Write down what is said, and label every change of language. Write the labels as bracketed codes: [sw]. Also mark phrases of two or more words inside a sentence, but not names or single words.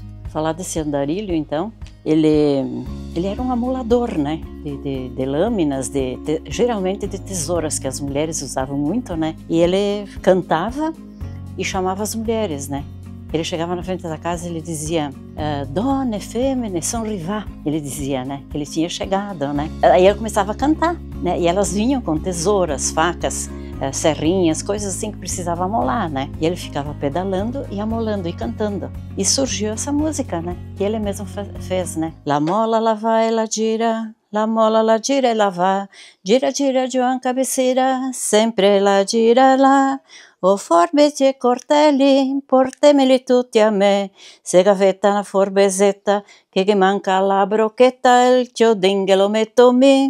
[pt] Falar desse andarilho, então, ele era um amolador, né? De lâminas, geralmente de tesouras, que as mulheres usavam muito, né? E ele cantava e chamava as mulheres, né? Ele chegava na frente da casa e ele dizia [vec] Donne, femmine, son rivà. [pt] Ele dizia, né? Que ele tinha chegado, né? Aí ele começava a cantar, né? E elas vinham com tesouras, facas, serrinhas, coisas assim que precisava amolar, né? E ele ficava pedalando e amolando e cantando. E surgiu essa música, né? Que ele mesmo fez, né? [vec] La mola, la vai, la gira, la mola, la gira e la va. Gira, gira, Joan Cabeceira, sempre la gira lá. O forbeti e cortelli, portemeli tutti a me. Se gavetta una forbesetta, che manca la brocchetta, il chiodinghe lo metto mi.